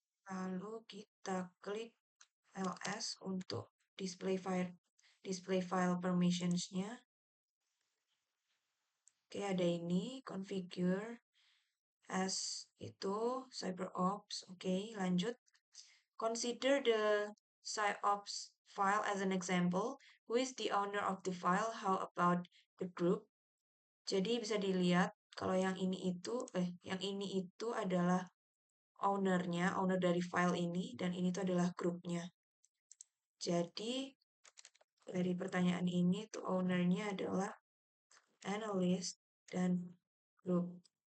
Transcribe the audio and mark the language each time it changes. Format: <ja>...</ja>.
<id>Lalu kita klik ls untuk display file permissionsnya. Oke, ada ini configure as itu CyberOps. Oke, lanjut.</id> <en>Consider the PsyOps file as an example. Who is the owner of the file? How about the group?</en> <id>Jadi bisa dilihat kalau yang ini itu adalah ownernya, owner dari file ini, dan ini itu adalah grupnya. Jadi dari pertanyaan ini tuh ownernya adalah analyst dan group.</id>